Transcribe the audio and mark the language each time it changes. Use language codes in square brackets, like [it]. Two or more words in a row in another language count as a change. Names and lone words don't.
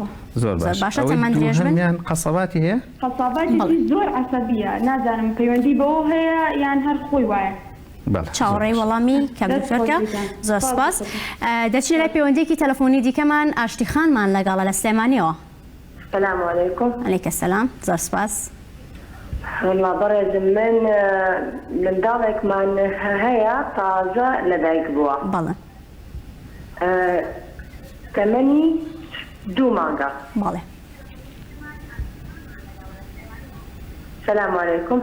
[ckb] زۆر باشە. تەمەن درێژ بن. قەسەباتی هەیە؟ قەساباتی زۆر عەسەبیە. نازانم پەیوەندی بەوە هەیە یان هەر خۆی وایە. چاوەڕێی وەڵامی کەم دکتۆرکە زۆر سپاس. دەچین لای پەیوەندێکی تەلەفۆنی دیکەمان ئاشتیخانمان لەگەڵە لە سلێمانیەوە. [ar] السلام عليكم. عليك السلام. [ckb] زۆر سپاس. والله بەڕێزم من منداڵێکمان هەیە تازە لەدایک بووە. بەڵێ. تەمەنی 2 مانگە. بەڵێ. [ar] السلام عليكم.